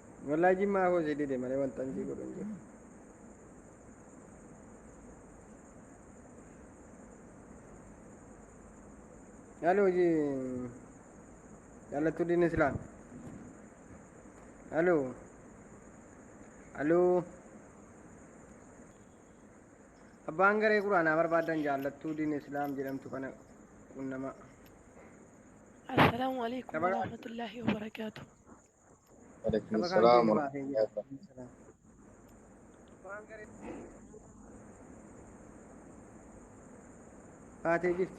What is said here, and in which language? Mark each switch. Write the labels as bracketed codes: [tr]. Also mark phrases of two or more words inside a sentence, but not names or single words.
[om] Wallahi jimmaa koo si dide malee wanta hin godhu hin jiru. Halo ji, jaalattu diin Islaam. Halo, halo. Abbaan garee quraanaa barbaadan jaalattuu diin Islaam jedhamtu kana qunnama. [ar] السلام عليكم ورحمة الله وبركاته. وعليكم [om] Saba kaan [ar] السلام [om] keessa [ar] ورحمة [om] baasee [ar] الله [om] jira. [ar] وبركاته. [om] Baatee jirti.